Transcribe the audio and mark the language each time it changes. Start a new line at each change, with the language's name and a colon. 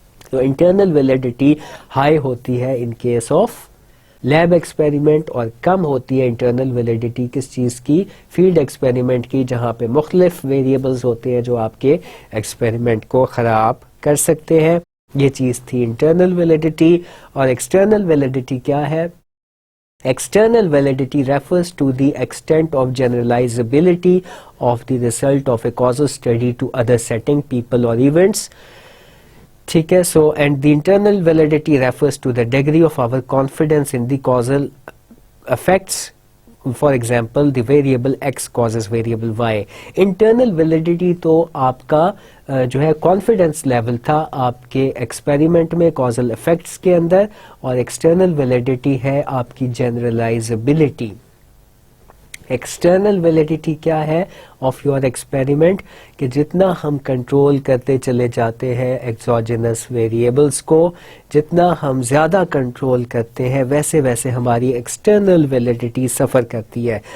Urdu: تو internal validity high ہوتی ہے in case of lab experiment اور کم ہوتی ہے انٹرنل ویلیڈیٹی کس چیز کی؟ فیلڈ ایکسپیریمنٹ کی، جہاں پہ مختلف ویریبلز ہوتے ہیں جو آپ کے ایکسپیریمنٹ کو خراب کر سکتے ہیں. یہ چیز تھی انٹرنل ویلیڈیٹی. اور ایکسٹرنل ویلیڈیٹی کیا ہے؟
English: External validity refers to the extent of generalizability of the result of a causal study to other setting, people or events.
Urdu: ٹھیک ہے.
English: So and the internal validity refers to the degree of our confidence in the causal effects. For example, the variable x causes variable y.
Urdu: Internal validity تو آپ کا جو ہے confidence level تھا آپ کے ایکسپیریمنٹ میں causal effects کے اندر، اور ایکسٹرنل ویلیڈیٹی ہے آپ کی جنرلائزبلٹی. ایکسٹرنل ویلیڈیٹی کیا ہے
English: Of your experiment?
Urdu: کہ جتنا ہم کنٹرول کرتے چلے جاتے ہیں ایکزوجینس ویریبلس کو، جتنا ہم زیادہ کنٹرول کرتے ہیں ویسے ویسے ہماری ایکسٹرنل ویلیڈیٹی سفر کرتی ہے.